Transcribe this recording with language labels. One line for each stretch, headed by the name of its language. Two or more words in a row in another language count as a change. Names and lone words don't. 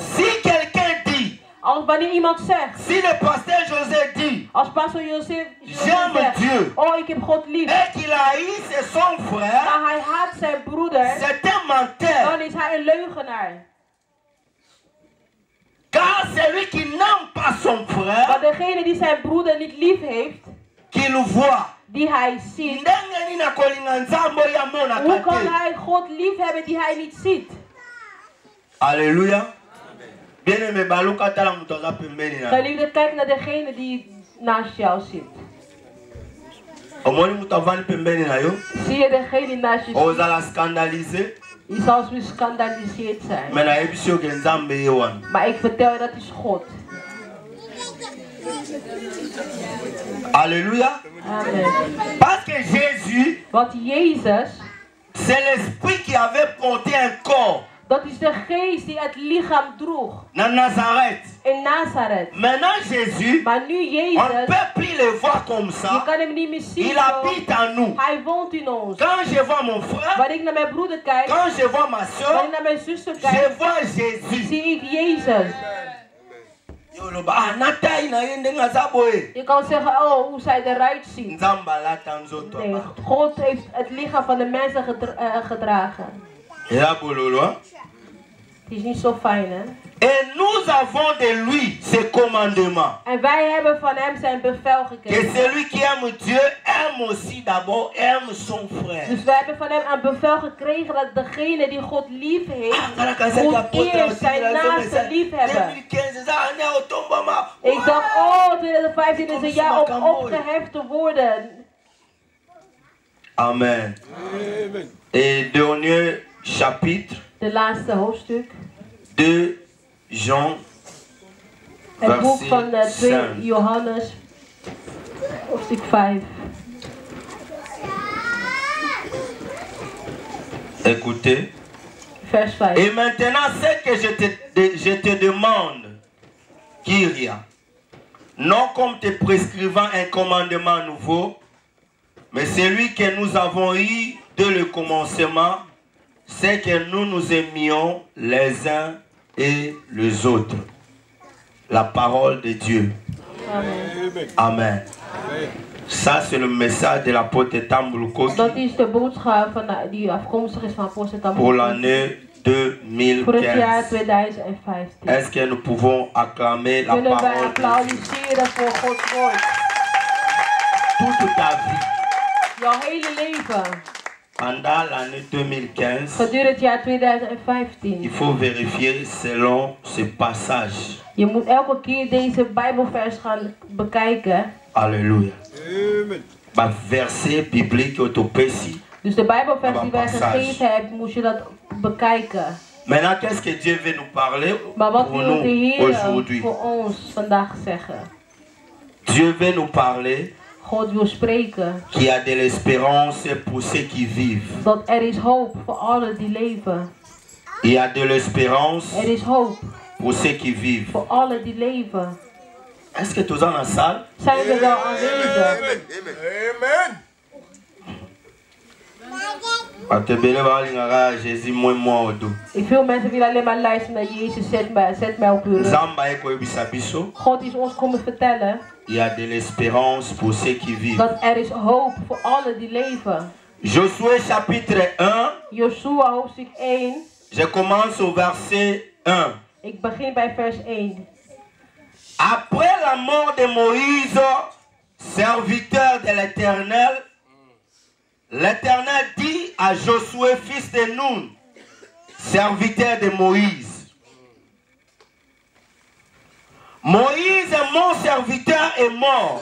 French: Si quelqu'un dit,
Dutch: Als wanneer iemand zegt,
French: si le pasteur José dit,
Dutch: als pastor Joseph
French: j'aime
Dutch: zegt,
French: Dieu,
Dutch: oh ik heb God lief,
French: et qu'il haïsse son frère,
Dutch: maar hij haat zijn broeder,
French: c'est un menteur.
Dutch: dan is hij een leugenaar.
French: Car celui qui n'aime pas son frère,
Dutch: Maar degene die zijn broeder niet lief heeft,
French: qu'il voit,
Dutch: die hij ziet, hoe hoe kan hij God lief hebben die hij niet ziet? Alléluia. Geliefde, kijk naar degene die naast jou zit. Zie je degene die naast je zit? Je zal geskandaliseerd zijn. Maar ik vertel je dat is God. Alléluia. Amen.
French: Parce que Jésus,
Dutch: Want Jezus,
French: c'est l'esprit qui avait porté un corps.
Dutch: Dat is de geest die het lichaam droeg.
French: Dans Nazareth.
Dutch: In Nazareth.
French: Maintenant Jésus,
Dutch: maar nu Jezus,
French: on ne peut plus le voir comme ça.
Dutch: Je kan hem niet meer zien.
French: Il habite en nous.
Dutch: Hij woont in ons.
French: Quand je vois mon frère,
Dutch: wanneer ik naar mijn broeder kijk,
French: quand je vois ma soeur,
Dutch: wanneer ik naar mijn zuster kijk,
French: je vois Jésus.
Dutch: Zie ik Jezus. Je kan zeggen, oh, hoe zij eruit ziet. Nee, God heeft het lichaam van de mensen gedragen. Het is niet zo fijn, hè?
French: Et nous avons de lui ses commandements.
Dutch: En wij hebben van hem zijn bevel gekregen.
French: Et celui qui aime Dieu aime aussi d'abord aime son frère.
Dutch: Dus wij hebben van hem een bevel gekregen dat degene die God lief heeft, moet eerst zijn naaste lief hebben. Ik dacht, oh, 2015 is een jaar om opgeheft te worden.
French: Amen. Et dernier chapitre.
Dutch: De laatste hoofdstuk.
French: 2 Jean.
Dutch: Het boek van 2 Johannes, hoofdstuk 5.
French: Écoutez.
Dutch: Vers 5.
French: Et maintenant, ce que je te demande, Kyria, non comme te prescrivant un commandement nouveau, mais celui que nous avons eu dès le commencement, c'est que nous nous aimions les uns et les autres. La parole de Dieu. Amen. Amen. Ça, c'est le message de l'apôtre Tambuluko.
Dutch: Dat is de boodschap van die afkomstig is van apostel Tambuluko.
French: Pour l'année 2015.
Dutch: Voor het jaar 2015.
French: Est-ce que nous pouvons acclamer la
Dutch: Kunnen wij
French: parole
Dutch: applaudisseren voor Gods woord?
French: toute ta vie.
Dutch: Jouw hele leven.
French: Pendant l'année 2015,
Dutch: gedurende het jaar 2015.
French: Il faut vérifier selon ce passage.
Dutch: Je moet elke keer deze Bijbelvers gaan bekijken.
French: Alléluia. Amen. Verset biblique autopécie.
Dutch: Dus de Bijbelvers die wij gegeven hebben, moet je dat bekijken.
French: Maintenant, qu'est-ce que Dieu veut nous parler
Dutch: Maar wat
French: pour
Dutch: wil de
French: nous
Dutch: Heer
French: aujourd'hui?
Dutch: voor ons vandaag zeggen?
French: Dieu veut nous parler.
Dutch: God wil spreken.
French: Qu'il y a de l'espérance pour ceux qui vivent.
Dutch: Dat er is hoop voor allen die leven.
French: Il y a de l'espérance.
Dutch: Er is hoop
French: pour ceux qui vivent.
Dutch: Voor allen die leven.
French: Est-ce que tous en la salle?
Dutch: Zijn we wel aanwezig? Amen. Veel mensen willen alleen maar luisteren naar Jezus. Zet mij op uw rug. God is ons komen vertellen.
French: Il y a de l'espérance pour ceux qui vivent.
Dutch: Dat er is hoop voor allen die leven.
French: Josué chapitre 1.
Dutch: Joshua hoofdstuk 1.
French: Je commence au verset 1.
Dutch: Ik begin bij vers 1.
French: Après la mort de Moïse, serviteur de l'Éternel, l'Éternel dit à Josué, fils de Nun, serviteur de Moïse, Moïse, mon serviteur, est mort.